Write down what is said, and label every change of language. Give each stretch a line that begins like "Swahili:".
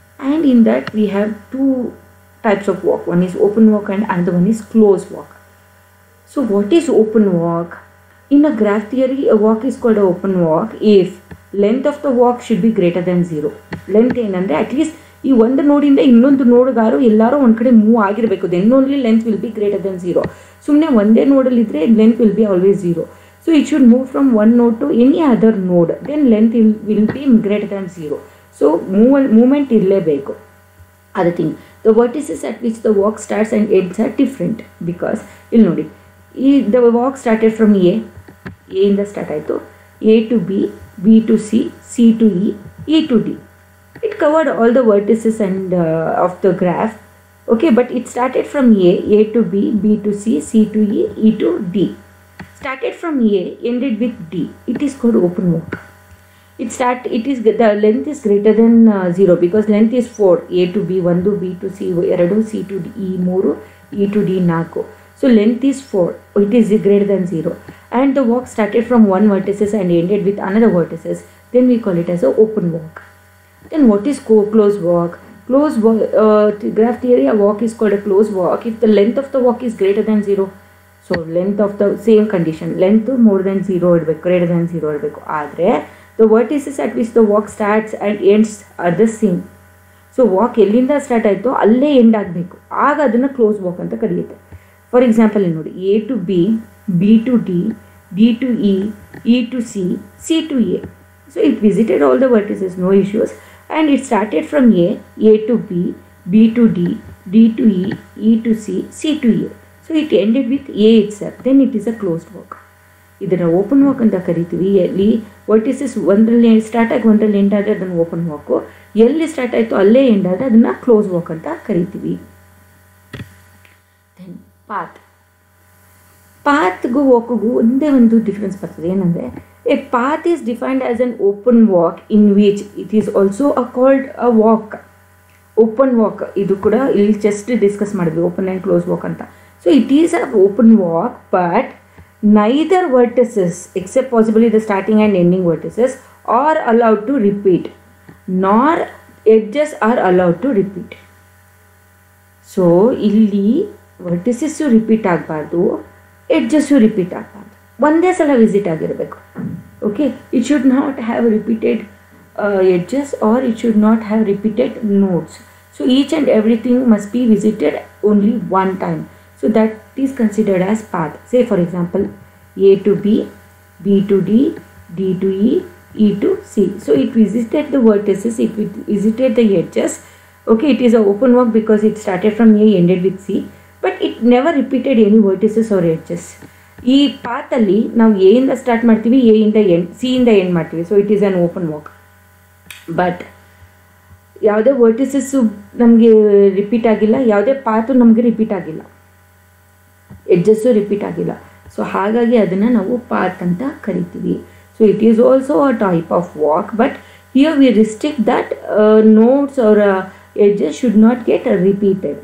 English: And in that we have two types of walk. One is open walk and another one is closed walk. So what is open walk? In a graph theory, a walk is called an open walk if length of the walk should be greater than 0.
Kannada: Length ಏನಂದರೆ at least ಈ ಒಂದು ನೋಡಿಂದ ಇನ್ನೊಂದು ನೋಡ್ಗಾರು ಎಲ್ಲರೂ ಒಂದು ಕಡೆ move ಆಗಿರಬೇಕು.
English: Then only length will be greater than 0.
Kannada: ಸುಮ್ಮನೆ ಒಂದೇ ನೋಡಲ್ಲಿದ್ದರೆ
English: Length will be always 0. So it should move from one node to any other node, then length will be greater than 0.
Kannada: So movement ಇರಲೇಬೇಕು. ಅದು thing.
English: the vertices at which the walk starts and ends are different because
Kannada: ಇಲ್ಲಿ ನೋಡಿ,
English: The walk started from ಎಯಿಂದ start ಆಯಿತು, A to B, B to C, C to E to D. It covered all the vertices and of the graph. Okay, but it started from A to B, B to C, C to E to D. Started from A, ended with D. It is called open walk. The length is greater than 0 because length is 4. A to B 1, B to C 2, C to E 3, E to D 4. So length is 4. It is greater than 0. And the walk started from one vertices and ended with another vertices. Then we call it as a open walk. Then what is closed walk? Closed walk, graph theory, a walk is called a closed walk if the length of the walk is greater than 0. So length of the same condition, length more than 0 ಇರಬೇಕು, greater than 0 ಇರಬೇಕು. ಆದರೆ the vertices at which the walk starts and ends are the same.
Kannada: So walk ಎಲ್ಲಿಂದ start ಆಯಿತೋ ಅಲ್ಲೇ end ಆಗಬೇಕು, ಆಗ ಅದನ್ನು close walk ಅಂತ ಕರೆಯುತ್ತೆ.
English: For example ನೋಡಿ, A to B, B to D, D to E to C, C to A. So it visited all the vertices, no issues. And it started from A to B, B to D, D to E to C, C to A. So it ended with A itself. Then it is a closed walk.
Kannada: ಇದನ್ನು open walk ಅಂತ ಕರಿತೀವಿ. ಎಲ್ಲಿ vertices ಒಂದರಲ್ಲಿ start ಆಗಿ ಒಂದರಲ್ಲಿ end ಆದರೆ ಅದನ್ನು open ವಾಕು, ಎಲ್ಲಿ ಸ್ಟಾರ್ಟ್ ಆಯಿತು ಅಲ್ಲೇ ಎಂಡ್ ಆದರೆ ಅದನ್ನು ಕ್ಲೋಸ್ ವಾಕ್ ಅಂತ ಕರಿತೀವಿ. ದೆನ್ ಪಾತ್ಗೂ ವಾಕ್ಗೂ ಒಂದೇ ಒಂದು ಡಿಫ್ರೆನ್ಸ್ ಬರ್ತದೆ.
English: ಏನಂದರೆ a path is defined as an open walk in which it is also called a walk.
Kannada: Open walk ಇದು ಕೂಡ ಇಲ್ಲಿ ಜಸ್ಟ್ ಡಿಸ್ಕಸ್ ಮಾಡಿದ್ವಿ, ಓಪನ್ ಆ್ಯಂಡ್ ಕ್ಲೋಸ್ ವಾಕ್ ಅಂತ.
English: So it is a open walk, but neither vertices except possibly the starting and ending vertices are allowed to repeat, nor edges are allowed to repeat.
Kannada: So ಇಲ್ಲಿ ವರ್ಟಿಸಸ್ಸು repeat ಆಗಬಾರ್ದು, edges repeat ಆಗಬಾರ್ದು, ಒಂದೇ ಸಲ visit ಆಗಿರಬೇಕು.
English: Okay, it should not have repeated edges or it should not have repeated nodes. So each and everything must be visited only one time. So that is considered as path. Say for example, A to B, B to D, D to E to C. So it visited the vertices, it visited the edges. Okay, it is an open walk because it started from A, ended with C, but it never repeated any vertices or edges.
Kannada: ಈ ಪಾತಲ್ಲಿ ನಾವು A ಇಂದ start ಮಾಡ್ತೀವಿ, A ಇಂದ end, C ಇಂದ end ಮಾಡ್ತೀವಿ.
English: So it is an open walk.
Kannada: But ಯಾವುದೇ ವರ್ಟಿಸಸ್ಸು ನಮಗೆ repeat ಆಗಿಲ್ಲ, ಯಾವುದೇ ಪಾತು ನಮಗೆ ರಿಪೀಟ್ ಆಗಿಲ್ಲ, ಎಡ್ಜಸ್ಸು ರಿಪೀಟ್ ಆಗಿಲ್ಲ. ಸೊ ಹಾಗಾಗಿ ಅದನ್ನು ನಾವು ಪಾತ್ ಅಂತ ಕರಿತೀವಿ.
English: So it is also a type of walk, but here we restrict that nodes or edges should not get repeated.